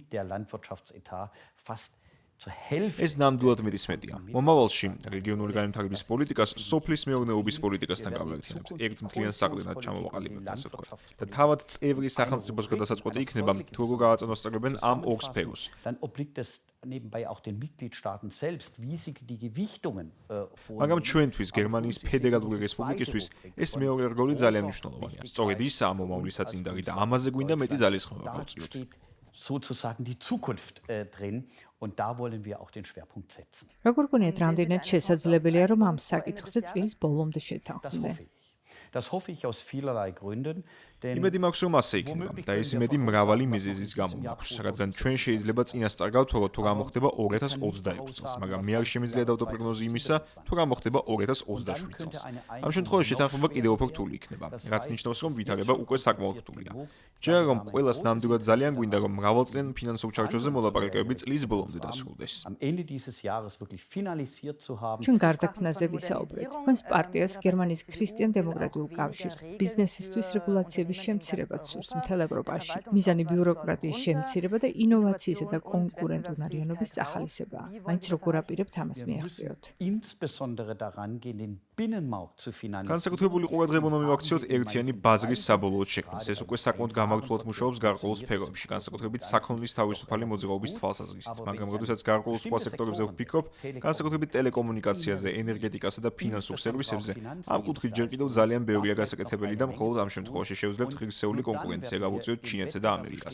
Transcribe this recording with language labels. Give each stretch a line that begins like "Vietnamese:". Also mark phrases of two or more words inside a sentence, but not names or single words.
Georgian: ეს ნამდვილად მეტისმეტია. მომავალში რეგიონული განვითარების პოლიტიკას სოფლის მეურნეობის პოლიტიკასთან გავაერთიანებთ. ერთ მთლიან საყრდენად ჩამოვაყალიბებთ, ასე ვთქვათ. და თავად წევრი სახელმწიფოს გადასაწყვეტი იქნება, თუ როგორ გააწონოსწრებენ ამ ორ სფეროს.
German: nebenbei auch den Mitgliedstaaten selbst, wie sie die Gewichtungen
Georgian: მაგრამ ჩვენთვის გერმანიის ფედერალური რესპუბლიკისთვის ეს მეორე რგოლი ძალიან მნიშვნელოვანია. სწორედ ისაა მომავლის საწინდარი და ამაზე გვინდა მეტი ძალისხმევა გავწიოთ.
German: sozusagen die Zukunft drin und da wollen wir auch den Schwerpunkt setzen.
Georgian: როგორ გონიათ, რამდენად შესაძლებელია, რომ ამ საკითხზე წლის ბოლომდე შეთანხმდნენ?
German: Das hoffe ich aus vielerlei Gründen, denn
Georgian: იმედი მაქვს, რომ ასე იქნება და ეს იმედი მრავალი მიზეზის გამო მაქვს, რადგან ჩვენ შეიძლება წინასწარ გავთვალოთ, თუ რა მოხდება 2026 წელს, მაგრამ მე არ შემიძლია დავდო პროგნოზი იმისა, თუ რა მოხდება 2027 წელს. ამ შემთხვევაში შეთანხმება კიდევ უფრო რთული იქნება, რაც ნიშნავს, რომ ვითარება უკვე საკმაოდ რთულია. ჯერა რომ ყველას ნამდვილად ძალიან გვინდა, რომ მრავალწლიან ფინანსურ ჩარჩოზე მოლაპარაკებები წლის ბოლომდე დასრულდეს.
German: am Ende dieses Jahres wirklich finalisiert zu haben.
Georgian: ჩვენ გარდაქმნაზე ვისაუბრეთ. თქვენს პარტიას გერმანიის ქრისტიან-დემოკრატიულ კავშირს ბიზნესისთვის რეგულაციების შემცირებაც სურს მთელ ევროპაში. მიზანი ბიუროკრატიის შემცირება და ინოვაციისა და კონკურენტუნარიანობის წახალისებაა. მაინც როგორ აპირებთ ამას მიაღწიოთ?
German: Insbesondere daran gehen, den Binnenmarkt zu finanzieren.
Georgian: განსაკუთრებული ყურადღება უნდა მივაქციოთ ერთიანი ბაზრის საბოლოოდ შექმნას. ეს უკვე საკმაოდ გამართულად მუშაობს გარკვეულ სფეროებში, განსაკუთრებით საქონლის თავისუფალი მოძრაობის თვალსაზრისით. მაგრამ როდესაც გარკვეულ სხვა სექტორებზე ვფიქრობ, განსაკუთრებით ტელეკომუნიკაციაზე, ენერგეტიკასა და ფინანსურ სერვისებზე, ამ კუთხით ჯერ კიდევ ძალიან ბევრია გასაკეთებელი და მხოლოდ ამ შემთხვევაში შევძლებთ ღირსეული კონკურენცია გავუწიოთ ჩინეთსა და ამერიკას.